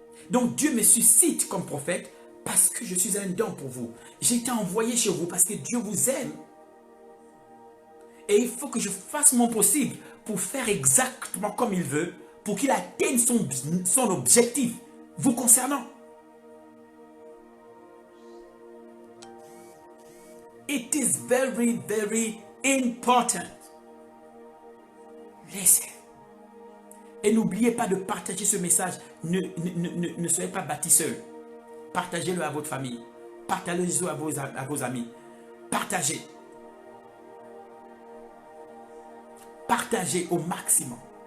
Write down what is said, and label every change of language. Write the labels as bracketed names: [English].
[French] Donc Dieu me suscite comme prophète parce que je suis un don pour vous. J'ai été envoyé chez vous parce que Dieu vous aime. Et il faut que je fasse mon possible pour faire exactement comme il veut, pour qu'il atteigne son objectif vous concernant. [English] It is very, very important. Listen. [French] Et n'oubliez pas de partager ce message. Ne soyez pas bâtisseurs. Partagez-le à votre famille. Partagez-le à vos amis. Partagez. Partagez au maximum.